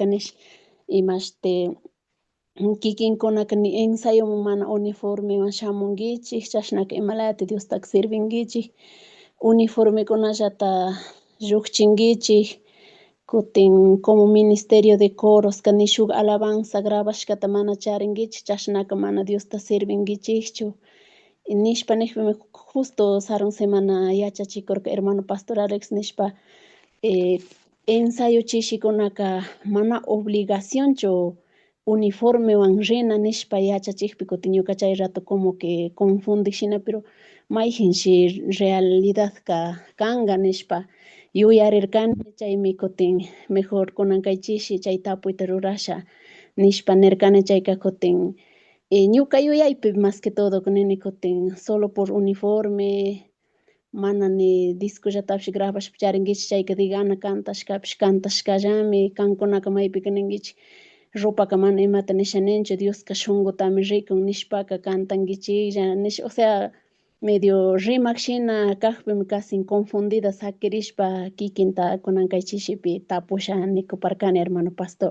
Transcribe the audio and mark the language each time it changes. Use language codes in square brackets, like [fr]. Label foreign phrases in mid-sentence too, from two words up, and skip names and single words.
[qu] nish imashte kikinkunaka ni ensayoman mana uniformewan shamunkichik chashnaka imalati Diostaka sirvinkichik uniformekunallata llukchinkichik kutin [es] como ministerio de [qu] corosqa nishuk alabanza grabashkata mana charinkichik chashnaka mana Diosta sirvinkichikchu nishpa nikpimi justo sarun semana yachachikurka [es] hermano pastor [qu] Alex nishpa ensayo chishikunaka mana obligacionchu uniformewan rina nishpa yachachikpi kutin ñuka chay rato [es] como que [qu] confundishina pero mayjinshi realidadka kanqa nishpa yuyarirkani chaymi kutin mejor kunankaychishi chay tapuyta rurasha nishpa nirkani chayka kutin ñuka yuyaypi [es] más que todo [qu] nini kutin [es] solo por uniforme [qu] mana ni discollatapish grabashpa charinkichik chayka digana cantashkapish cantashkallami kankunaka maypika ninkichik ropaka mana imata nishaninchu Diosqa shunqutami rikun nishpaka cantankichiklla nish [es] o sea medio [qu] rimakshina kaqpimi [es] casi confundida [qu] sakirishpa kikinta kunankaychishipi tapusha nikuparkani [es] hermano pastor.